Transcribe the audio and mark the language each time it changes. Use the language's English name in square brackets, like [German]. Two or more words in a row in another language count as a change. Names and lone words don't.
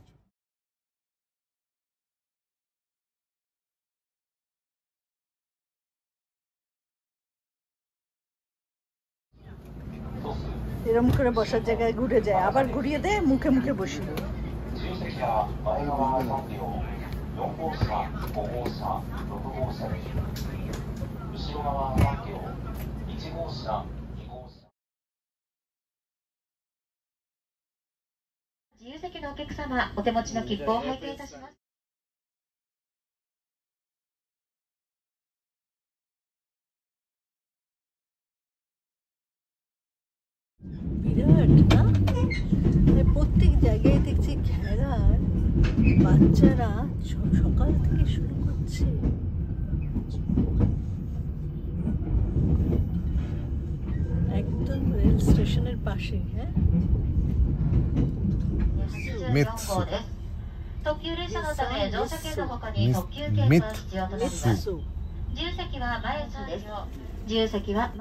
[Bangla] এরম করে বসার জায়গায় ঘুরে যায়, আবার ঘুরিয়ে দেয়, মুখে মুখে বসি। [Japanese] 自由席のお客様、お手持ちの切符を拝見いたします。 [Bangla] বিরাট না, প্রত্যেক জায়গায় দেখছি খেলার বাচ্চারা সকাল থেকে শুরু করছে। একদম রেল স্টেশনের পাশে। হ্যাঁ, [Japanese] 特急列車のため乗車券の他に特急券が必要となります。自由席は前3両、自由席は